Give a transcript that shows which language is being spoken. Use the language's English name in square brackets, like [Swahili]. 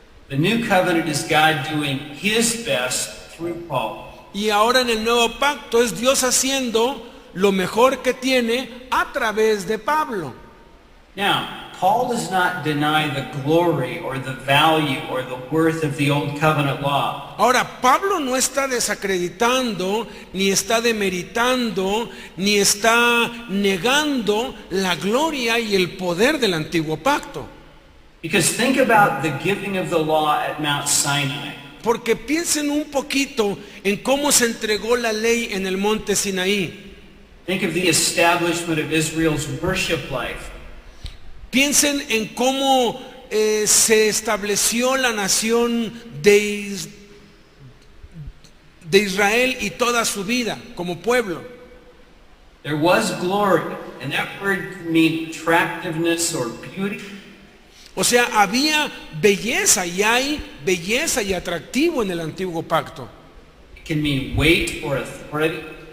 [English] the new covenant is God doing his best through Paul. [Spanish] Y ahora en el nuevo pacto es Dios haciendo lo mejor que tiene a través de Pablo. [English] Now, Paul does not deny the glory or the value or the worth of the old covenant law. [Spanish] Ahora, Pablo no está desacreditando, ni está demeritando, ni está negando la gloria y el poder del antiguo pacto. [English] Because think about the giving of the law at Mount Sinai. [Spanish] porque piensen un poquito en cómo se entregó la ley en el monte Sinaí. [English] Think of the establishment of Israel's worship life. [Spanish] Piensen en cómo se estableció la nación de Israel y toda su vida como pueblo. [English] There was glory, and that word can mean attractiveness or beauty. [Spanish] O sea, había belleza y hay belleza y atractivo en el antiguo pacto. [English] It can mean weight or authority.